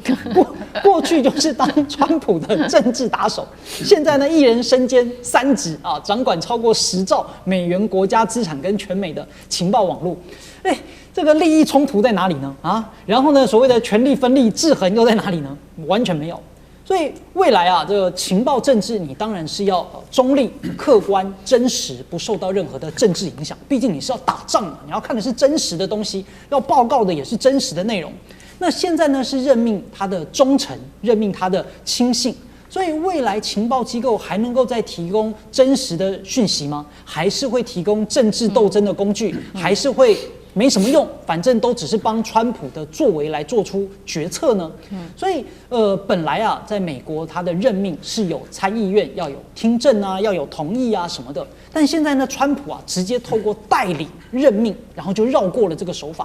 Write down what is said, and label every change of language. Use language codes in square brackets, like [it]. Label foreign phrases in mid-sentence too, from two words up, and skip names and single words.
[zh] 過去就是當川普的政治打手，現在呢，一人身兼3職啊，掌管超過10兆美元國家資產跟全美的情報網絡。這個利益衝突在哪裡呢？啊，然後呢，所謂的權力分立制衡又在哪裡呢？完全沒有。所以未來啊，這個情報政治你當然是要中立、客觀、真實，不受到任何的政治影響。畢竟你是要打仗嘛，你要看的是真實的東西，要報告的也是真實的內容。那現在呢，是任命他的忠誠，任命他的親信。所以未來情報機構還能夠再提供真實的訊息嗎？還是會提供政治鬥爭的工具？還是會沒什麼用，反正都只是幫川普的作為來做出決策呢？所以本來啊，在美國他的任命是有參議院要有聽證啊，要有同意啊什麼的，但現在呢，川普啊直接透過代理任命，然後就繞過了這個手法。